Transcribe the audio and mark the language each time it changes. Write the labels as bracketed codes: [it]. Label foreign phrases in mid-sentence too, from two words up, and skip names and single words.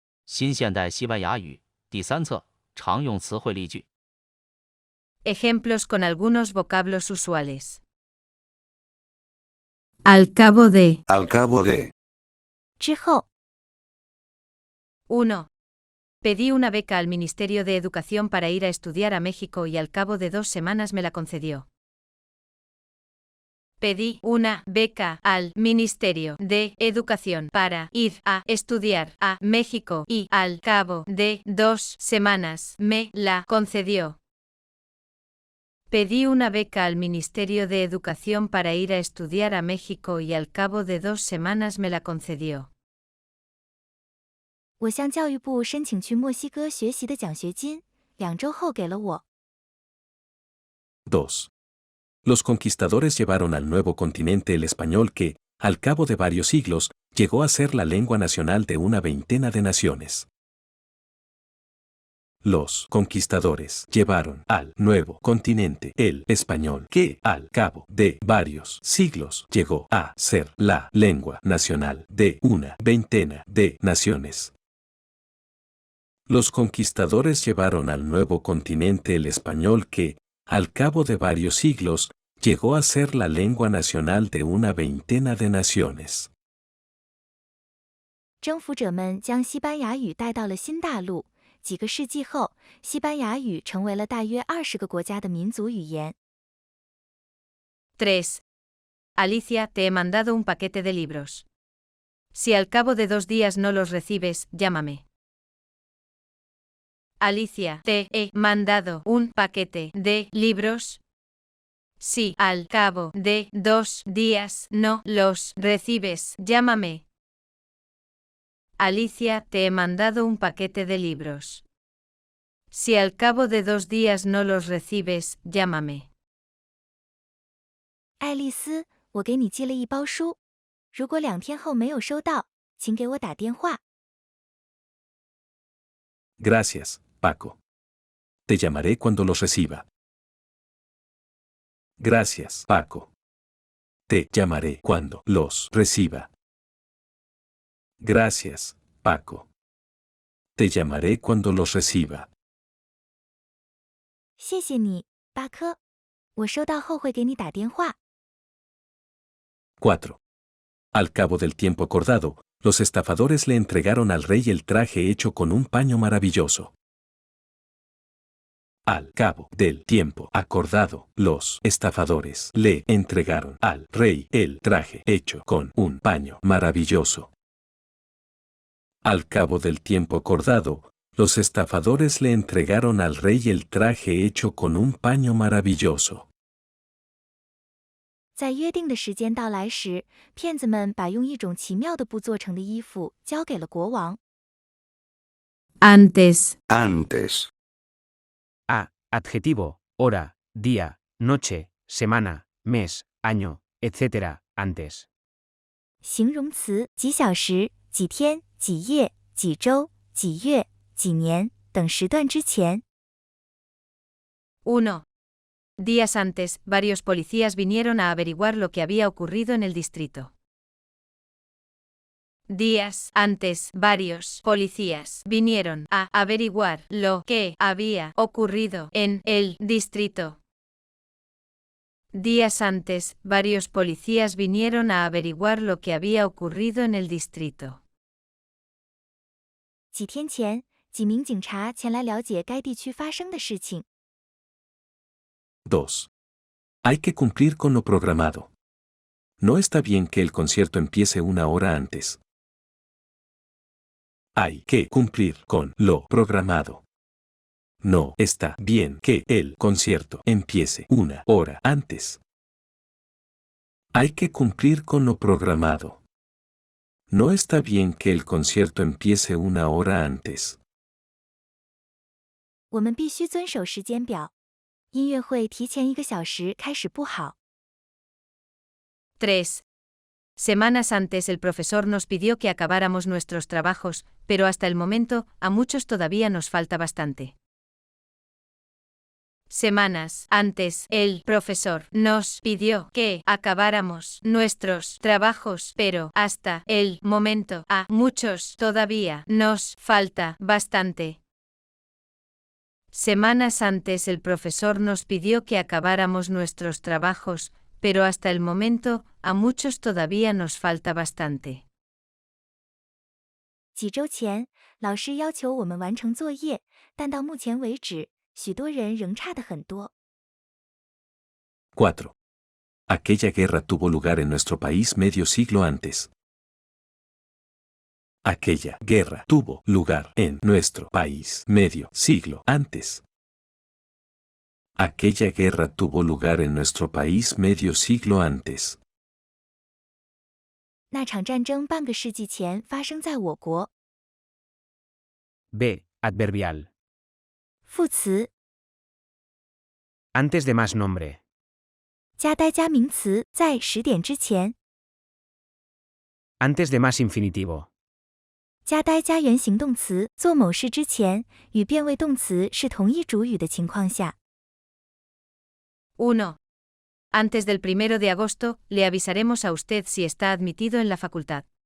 [zh] 新现代西班牙语第3册常用词汇例句。 [es] Ejemplos con algunos vocablos usuales. Al cabo de. Al cabo de. [zh] 之后， 1. [es] Pedí una beca al Ministerio de Educación para ir a estudiar a México y al cabo de 2 semanas me la concedió. Pedí una beca al Ministerio de Educación para ir a estudiar a México y al cabo de 2 semanas me la concedió. Pedí una beca al Ministerio de Educación para ir a estudiar a México y al cabo de 2 semanas me la concedió. [zh] 我向教育部申请去墨西哥学习的奖学金，2周后给了我。 2. [es] Los conquistadores llevaron al nuevo continente el español que, al cabo de varios siglos, llegó a ser la lengua nacional de una veintena de naciones. Los conquistadores llevaron al nuevo continente el español que, al cabo de varios siglos, llegó a ser la lengua nacional de una veintena de naciones. Los conquistadores llevaron al nuevo continente el español que, al cabo de varios siglos, llegó a ser la lengua nacional de una veintena de naciones. [zh] 征服者们将西班牙语带到了新大陆，几个世纪后，西班牙语成为了大约20个国家的民族语言。 3. [es] Alicia, te he mandado un paquete de libros. Si al cabo de 2 días no los recibes, llámame. Alicia, te he mandado un paquete de libros. Si al cabo de 2 días no los recibes, llámame. Alicia, te he mandado un paquete de libros. Si al cabo de 2 días no los recibes, llámame. [zh] 爱丽丝，我给你寄了一包书，如果2天后没有收到，请给我打电话。 [es] Gracias, Paco. Te llamaré cuando los reciba. Gracias, Paco. Te llamaré cuando los reciba. Gracias, Paco. Te llamaré cuando los reciba. [zh] 谢谢你，巴科。我收到后会给你打电话。 4. [es] Al cabo del tiempo acordado, los estafadores le entregaron al rey el traje hecho con un paño maravilloso. Al cabo del tiempo acordado, los estafadores le entregaron al rey el traje hecho con un paño maravilloso. Al cabo del tiempo acordado, los estafadores le entregaron al rey el traje hecho con un paño maravilloso. [zh] 在约定的时间到来时，骗子们把用一种奇妙的布做成的衣服交给了国王。 [es] Antes. Antes. A. Adjetivo, hora, día, noche, semana, mes, año, etc. Antes. [zh] 形容词，几小时、几天、几夜、几周、几月、几年等时段之前。 1. [es] Días antes, varios policías vinieron a averiguar lo que había ocurrido en el distrito. Días antes, varios policías vinieron a averiguar lo que había ocurrido en el distrito. Días antes, varios policías vinieron a averiguar lo que había ocurrido en el distrito. [zh] 几天前，几名警察前来了解该地区发生的事情。 2. [es] Hay que cumplir con lo programado. No está bien que el concierto empiece 1 hora antes. Hay que cumplir con lo programado. No está bien que el concierto empiece 1 hora antes. Hay que cumplir con lo programado. No está bien que el concierto empiece 1 hora antes. [zh] 我们必须遵守时间表。音乐会提前1个小时开始不好。 3. [es] Semanas antes el profesor nos pidió que acabáramos nuestros trabajos, pero hasta el momento, a muchos todavía nos falta bastante. semanas antes, el profesor nos pidió que acabáramos nuestros trabajos, pero hasta el momento a muchos todavía nos falta bastante. Semanas antes el profesor nos pidió que acabáramos nuestros trabajos, pero hasta el momento a muchos todavía nos falta bastante. [zh] 几周前，老师要求我们完成作业，但到目前为止，许多人仍差得很多。 4. [es] Aquella guerra tuvo lugar en nuestro país medio siglo antes. Aquella guerra tuvo lugar en nuestro país medio siglo antes. Aquella guerra tuvo lugar en nuestro país medio siglo antes. [zh] 那场战争半个世纪前发生在我国。 [es] B. Adverbial. [zh] 副词 [es] Antes de más nombre. [zh] 加呆加名词在10点之前， [es] Antes de más infinitivo. [zh] 加呆加原形动词做某事之前，与变位动词是同一主语的情况下。 1. [es] Antes del 1 de agosto, le avisaremos a usted si está admitido en la facultad.